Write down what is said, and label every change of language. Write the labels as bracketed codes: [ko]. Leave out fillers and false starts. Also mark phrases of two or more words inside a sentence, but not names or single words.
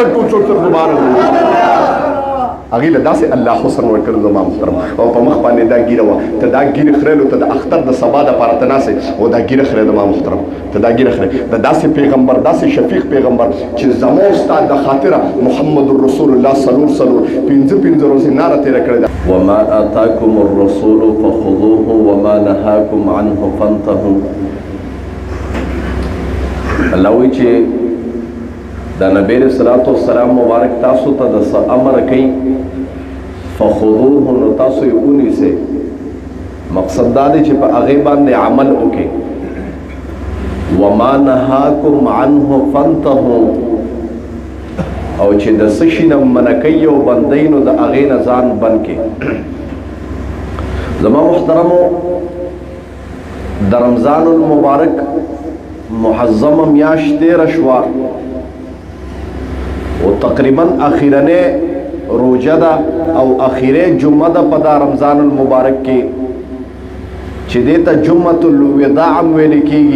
[ps] ټول څوک [ar] سبحان الله [ps] هغې له داسې الله حسن ورکړل زما محترم. او په مخ باندې دا ګیره وه، ته دا ګیرې خریلو ته د اختر د سبا دپاره ته ناست او دا ګیره خرې زما محترم، ته دا ګیره خرې د داسې پیغمبر، داسې شفیق پیغمبر چې زما ستا د خاطره [ar] محمد رسول الله [ps] څلور پنځه ورځې ناره تېره کړې ده. [ar] وما آتاكم الرسول فخذوه وما نهاكم عنه فانتهوا. [ps] الله وایي چې دا نبی [ar] علیہ الصلوۃ والسلام [ps] مبارک تاسو ته د امر کوي فخذوه، نو تاسو یې ونیسئ. مقصد دا دی چې په هغې باندې عمل وکړئ. [ar] وما نهاکم عنه فانتهوا، [ps] او چې د څه شي نه منع کوي او بندوي نو د هغې نه ځان بند کړئ. زما محترمو، د رمضان المبارک محظمه میاشت تېره شوه او تقریبا اخیرنې روجه ده او اخیره جمعه ده په دا رمضان المبارک کې چې دې ته جمعة الوداع هم ویل کېږي.